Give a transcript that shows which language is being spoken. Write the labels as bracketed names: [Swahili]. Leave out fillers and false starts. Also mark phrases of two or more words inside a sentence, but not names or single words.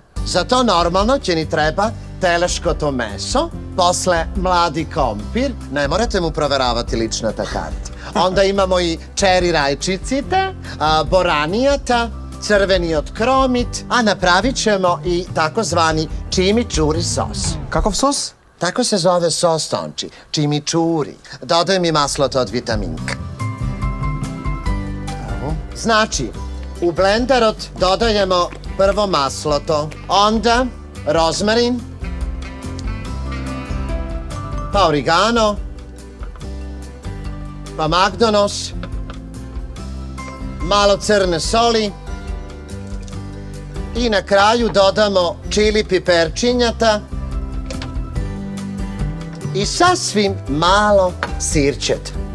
[Macedonian] За то нормално ќе ни треба телешко то месо, после млади компир, не морате му проверавати личната карти. Онда имамо и чери рајчиците, боранијата, црвени од кромит, [Croatian] a napravit ćemo i takozvani chimichurri sos. [Macedonian] Каков сос? [Croatian] Tako se zove sos, Tonči, chimichurri. Dodajem i maslota od vitaminka. Evo. Znači, u blenderot dodajemo prvo masloto, onda rozmarin, pa origano, pa magdonos, malo crne soli i na kraju dodamo čili piperčinjata i sasvim malo sirćeta.